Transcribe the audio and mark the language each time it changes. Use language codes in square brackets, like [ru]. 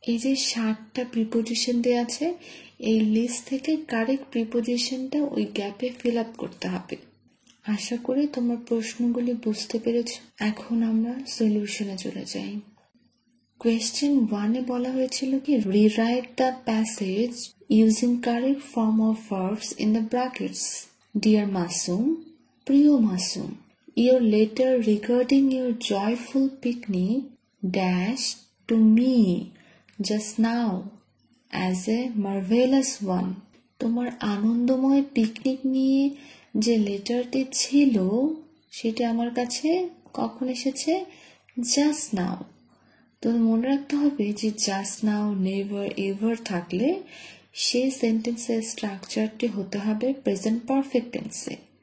[bn] এই যে 7টা প্রিপোজিশন দেওয়া আছে এই লিস্ট থেকে কারেক্ট প্রিপোজিশনটা ওই গ্যাপে ফিল আপ করতে হবে। আশা করি তোমার প্রশ্নগুলি বুঝতে পেরেছ। এখন আমরা সলিউশনে চলে যাই। কোয়েশ্চেন 1-এ বলা হয়েছিল কি [en] Rewrite the passage using correct form of verbs in the brackets. Dear Masum, [bn] প্রিয় Masum, [en] your letter regarding your joyful picnic dash to me just now as a marvelous one. [bn] তোমার আনন্দময় পিকনিক নিয়ে যে লেটারটি ছিল সেটা আমার কাছে কখন এসেছে? Just now. তো মনে রাখতে হবে যে জাস্ট নাও, নেভার, এভার থাকলে সেই সেন্টেন্সের স্ট্রাকচারটি হতে হবে প্রেজেন্ট পারফেক্ট টেন্সে।